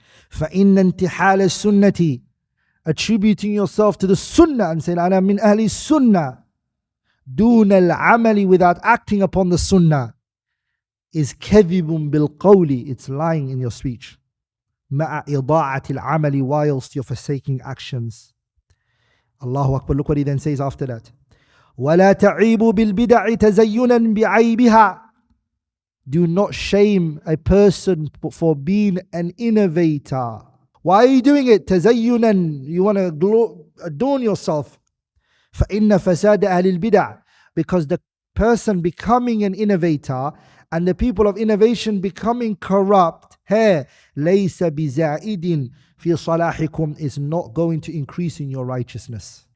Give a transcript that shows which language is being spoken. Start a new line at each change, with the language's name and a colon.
Arabic: فإن انتحال السنة,
English: attributing yourself to the Sunnah and saying,
Arabic: أنا من أهل السنة, دون العمل,
English: without acting upon the Sunnah, is
Arabic: كذب بالقول,
English: it's lying in your speech.
Arabic: مع إضاعة العمل,
English: whilst you're forsaking actions. Allahu Akbar, look what he then says after that.
Arabic: ولا تعيب بالبدع تزينا بعيبها.
English: Do not shame a person for being an innovator. Why are you doing it?
Arabic: تزينا,
English: you want to adorn yourself.
Arabic: فإن فساد أهل البدع,
English: because the person becoming an innovator and the people of innovation becoming corrupt,
Arabic: ليس بزائد في صلاحكم,
English: is not going to increase in your righteousness.